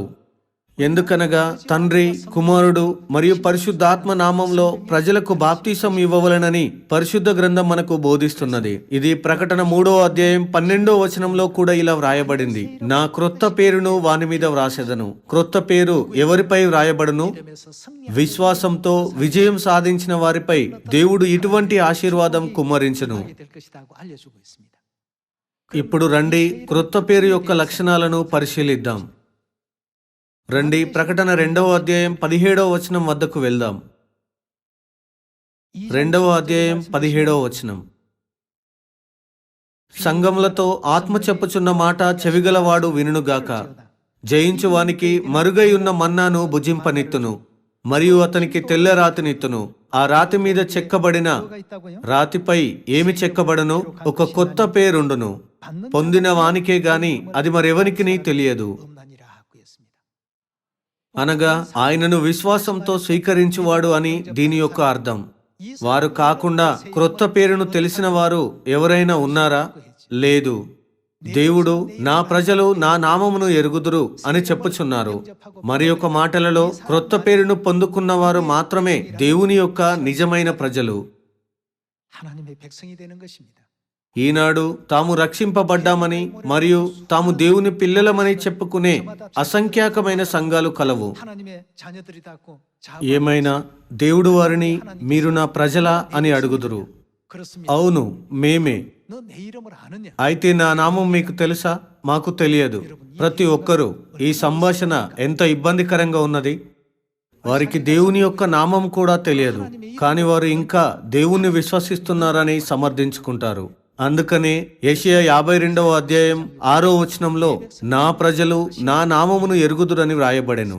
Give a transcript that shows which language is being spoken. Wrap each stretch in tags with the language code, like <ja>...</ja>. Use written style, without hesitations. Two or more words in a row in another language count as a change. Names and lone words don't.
<te>ఎందుకనగా తండ్రి, కుమారుడు మరియు పరిశుద్ధాత్మ నామంలో ప్రజలకు బాప్తిసం ఇవ్వవలెనని పరిశుద్ధ గ్రంథం మనకు బోధిస్తున్నది. ఇది ప్రకటన 3వ అధ్యాయం 12వ వచనంలో కూడా ఇలా వ్రాయబడింది. నా క్రొత్త పేరును వాని మీద వ్రాసెదను. క్రొత్త పేరు ఎవరిపై వ్రాయబడును?</te> <ko>이름에서 승리</ko> <te>విశ్వాసంతో విజయం సాధించిన వారిపై దేవుడు ఇటువంటి ఆశీర్వాదం కుమ్మరించును.</te> <ko>될 것이라고 알려주고 있습니다.</ko> <te>ఇప్పుడు రండి క్రొత్త పేరు యొక్క లక్షణాలను పరిశీలిద్దాం. రండి ప్రకటన 2వ అధ్యాయం 17వ వచనం వద్దకు వెళ్దాం. 2వ అధ్యాయం 17వ వచనం. సంఘములతో ఆత్మ చెప్పుచున్న మాట చెవిగలవాడు వినుగాక. జయించు వానికి మరుగై ఉన్న మన్నాను భుజింపనిత్తును, మరియు అతనికి తెల్ల రాతినిత్తును. ఆ రాతి మీద చెక్కబడిన</te> <ko>뭐가 있다고요?</ko> <te>రాతిపై ఏమి చెక్కబడను? ఒక కొత్త పేరుండును. పొందిన వానికే గాని అది మరెవనికిని తెలియదు.</te> <ko>없나니라 하고 했습니다.</ko> <te>అనగా ఆయనను విశ్వాసంతో స్వీకరించువాడు అని దీని యొక్క అర్థం. వారు కాకుండా క్రొత్త పేరును తెలిసిన వారు ఎవరైనా ఉన్నారా? లేదు. దేవుడు నా ప్రజలు నా నామమును ఎరుగుదురు అని చెప్పుచున్నారు. మరి ఒక మాటలలో క్రొత్త పేరును పొందుకున్న వారు మాత్రమే దేవుని యొక్క నిజమైన ప్రజలు.</te> <ko>하나님의 백성이 되는 것입니다.</ko> <te>ఈనాడు తాము రక్షింపబడ్డామని మరియు తాము దేవుని పిల్లలమని చెప్పుకునే అసంఖ్యాకమైన సంఘాలు కలవు.</te> <ko>하나님의 자녀들이다고</ko> <te>ఏమైనా దేవుడు వారిని మీరు నా ప్రజలా అని అడుగుదురు.</te> <ko>그렇습니다.</ko> <te>అవును, మేమే.</te> <ko>너 내 이름을 아느냐?</ko> <te>అయితే నా నామం మీకు తెలుసా? మాకు తెలియదు. ప్రతి ఒక్కరూ ఈ సంభాషణ ఎంత ఇబ్బందికరంగా ఉన్నది. వారికి దేవుని యొక్క నామం కూడా తెలియదు, కానీ వారు ఇంకా దేవుణ్ణి విశ్వసిస్తున్నారని సమర్థించుకుంటారు. అందుకనే యెషయా 52వ అధ్యాయం 6వ వచనంలో నా ప్రజలు నా నామమును ఎరుగుదురని వ్రాయబడెను.</te>